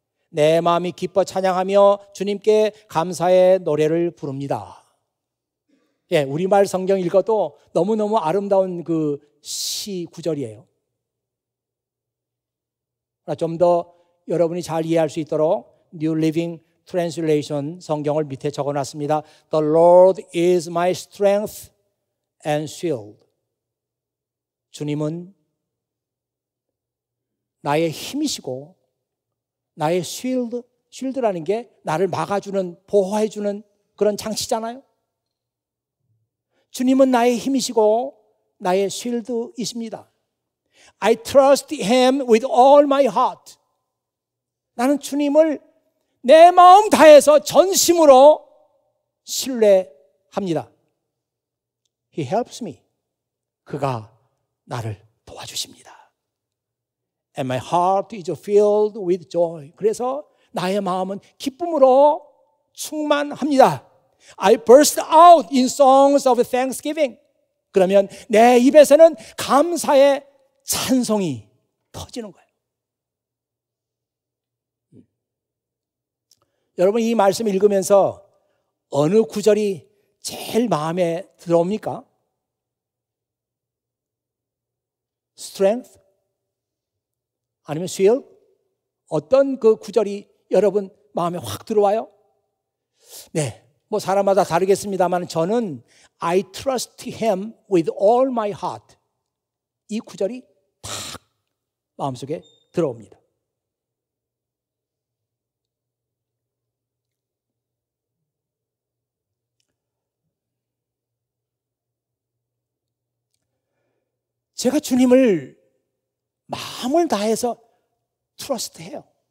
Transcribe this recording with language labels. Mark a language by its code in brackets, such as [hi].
[ko] 내 마음이 기뻐 찬양하며 주님께 감사의 노래를 부릅니다. 예, 우리말 성경 읽어도 너무너무 아름다운 그 시 구절이에요. 좀 더 여러분이 잘 이해할 수 있도록 New Living Translation 성경을 밑에 적어놨습니다. [en] The Lord is my strength and shield. [ko] 주님은 나의 힘이시고 나의 shield라는 게 나를 막아주는, 보호해주는 그런 장치잖아요. 주님은 나의 힘이시고 나의 shield이십니다. [en] I trust Him with all my heart. [ko] 나는 주님을 내 마음 다해서 전심으로 신뢰합니다. [en] He helps me. [ko] 그가 나를 도와주십니다. [en] And my heart is filled with joy. [ko] 그래서 나의 마음은 기쁨으로 충만합니다. [en] I burst out in songs of thanksgiving. [ko] 그러면 내 입에서는 감사의 찬송이 터지는 거예요. 여러분, 이 말씀 읽으면서 어느 구절이 제일 마음에 들어옵니까? Strength? 아니면 shield? 어떤 그 구절이 여러분 마음에 확 들어와요? 네, 뭐 사람마다 다르겠습니다만 저는 [en] I trust Him with all my heart. [ko] 이 구절이 탁 마음속에 들어옵니다. 제가 주님을 마음을 다해서 트러스트해요.